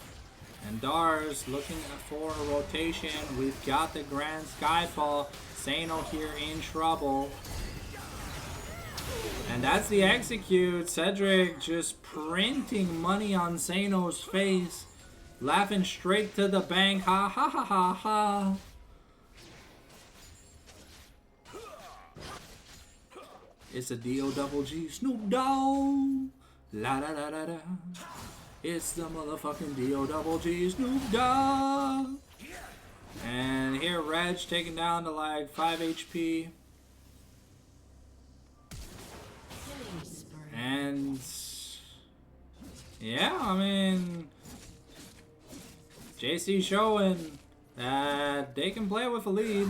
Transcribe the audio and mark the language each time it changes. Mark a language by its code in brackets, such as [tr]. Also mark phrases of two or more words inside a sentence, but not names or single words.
[en] And Dars looking for a rotation. We've got the Grand Skyfall. Zeno here in trouble. And that's the execute. Cedric just printing money on Zeno's face. Laughing straight to the bank. Ha ha ha ha ha. It's a D-O-double-G Snoop Dogg. La da da da da. It's the motherfucking D-O-double-G Snoop Dogg. And here Reg taken down to like 5 HP. And yeah, I mean, JC showing that they can play with a lead.